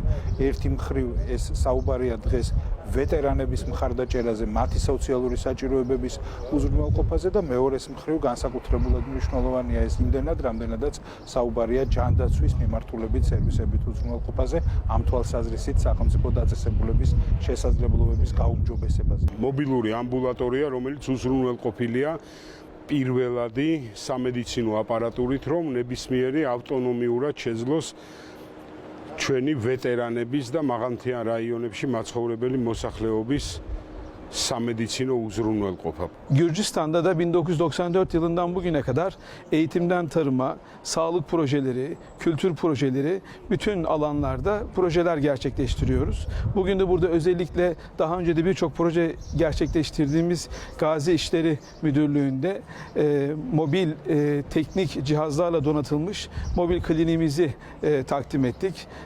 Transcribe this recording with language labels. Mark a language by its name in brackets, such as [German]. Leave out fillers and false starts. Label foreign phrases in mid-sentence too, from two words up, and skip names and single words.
[Georgian] ერთი მხრივ ეს საუბარია დღეს ვეტერანების მხარდაჭერაზე, მათი სოციალური საჭიროებების უზრუნველყოფაზე და მეორეს მხრივ განსაკუთრებულად მნიშვნელოვანია ეს იმდენად, რამდენადაც საუბარია ჯანდაცვის მიმართულებით სერვისებით უზრუნველყოფაზე, ამ თვალსაზრისით სახელმწიფო დაწესებულების შესაძლებლობების გაუმჯობესებაზე. მობილური ამბულატორია, რომელიც უზრუნველყოფილია პირველადი სამედიცინო აპარატურით, რომ ნებისმიერი ავტონომიურად შეძლოს ჩვენი ვეტერანების და მაღალმთიან რაიონებში მაცხოვრებელი მოსახლეობის სამედიცინო უზრუნველყოფა. [Turkish] Gürcistan'da da 1994 yılından bugüne kadar eğitimden tarıma, sağlık projeleri, kültür projeleri, bütün alanlarda projeler gerçekleştiriyoruz. Bugün de burada özellikle daha önce de birçok proje gerçekleştirdiğimiz Gazi İşleri Müdürlüğü'nde mobil teknik cihazlarla donatılmış mobil kliniğimizi takdim ettik.